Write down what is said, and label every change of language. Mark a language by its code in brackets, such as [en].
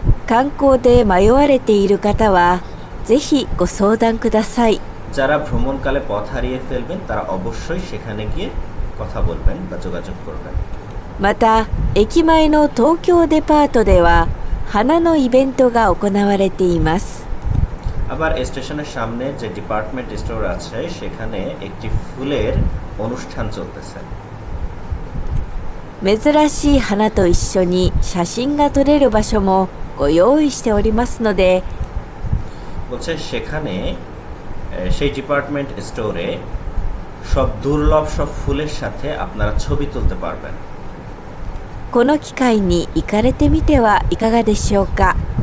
[ja] 観光で迷われている方はぜひご相談ください。 [bn] যারা ভ্রমণকালে পথ হারিয়ে ফেলবেন তারা অবশ্যই সেখানে গিয়ে কথা বলবেন বা যোগাযোগ করবেন। [ja] また駅前の東京デパートでは花のイベントが行われています。 [bn] আবার স্টেশনের সামনে যে ডিপার্টমেন্ট স্টোর আছে সেখানে একটি ফুলের অনুষ্ঠান চলতেছে। [ja] 珍しい花と一緒に写真が撮れる場所もご用意しておりますので、 [bn] বলছে সেখানে সেই ডিপার্টমেন্ট স্টোরে সব দুর্লভ সব ফুলের সাথে আপনারা ছবি তুলতে পারবেন। [ja] この機会に行かれてみてはいかがでしょうか。